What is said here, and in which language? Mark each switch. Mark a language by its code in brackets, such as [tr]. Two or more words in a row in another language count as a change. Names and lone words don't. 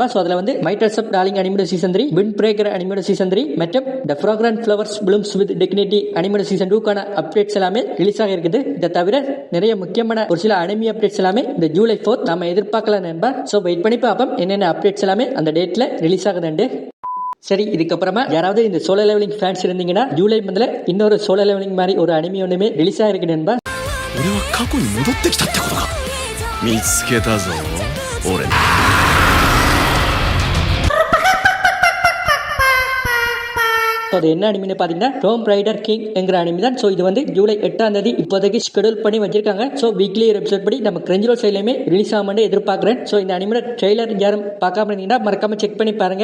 [ta] ஸோ அதில் வந்து மைட்டல்ஸ் ஆஃப் டார்லிங் [en] anime season 3, [ta] விண்ட் பிரேக்கர் [en] anime season 3 [ta] மற்றும் த ஃப்ராக்ரன்ட் ஃப்ளவர்ஸ் ப்ளூம்ஸ் வித் டிக்னிட்டி [en] anime season 2க்கான [ta] அப்டேட்ஸ் எல்லாமே ரிலீஸ் ஆகிருக்குது. இதை தவிர நிறைய முக்கியமான ஒரு சில அனிமி அப்டேட்ஸ் எல்லாமே இந்த ஜூலை 4 நம்ம எதிர்பார்க்கலாம் நண்பா. ஸோ வெயிட் பண்ணி பார்ப்போம் என்னென்ன அப்டேட்ஸ் எல்லாமே அந்த டேட்ல ரிலீஸ் ஆகுதுண்டு. சரி, இதுக்கப்புறமா யாராவது இந்த சோலோ லெவலிங் ஃபேன்ஸ் இருந்தீங்கன்னா [en] July monthல [ta] இன்னொரு சோலோ லெவலிங் மாதிரி ஒரு அனிமி ஒன்றுமே ரிலீஸ் ஆகிருக்கு நண்பா. [ja] 俺は過去に戻ってきたってことか。見つけたぞ俺。 [ta] அது என்ன அனிமின்னு பார்த்தீங்கன்னா டோம் ரைடர் கிங் என்கிற அனிமி தான். ஸோ இது வந்து ஜூலை 8ஆம் தேதி இப்போதைக்கு ஷெடியூல் பண்ணி வச்சிருக்காங்க. ஸோ வீக்லி ஒரு எபிசோட் படி நம்ம கிரஞ்சிரோ சைட்லையுமே ரிலீஸ் ஆகும்னு எதிர்பார்க்குறேன். ஸோ இந்த அனிமியோட ட்ரெய்லர் யாரும் பார்க்காம இருந்தீங்கன்னா மறக்காம செக் பண்ணி பாருங்க.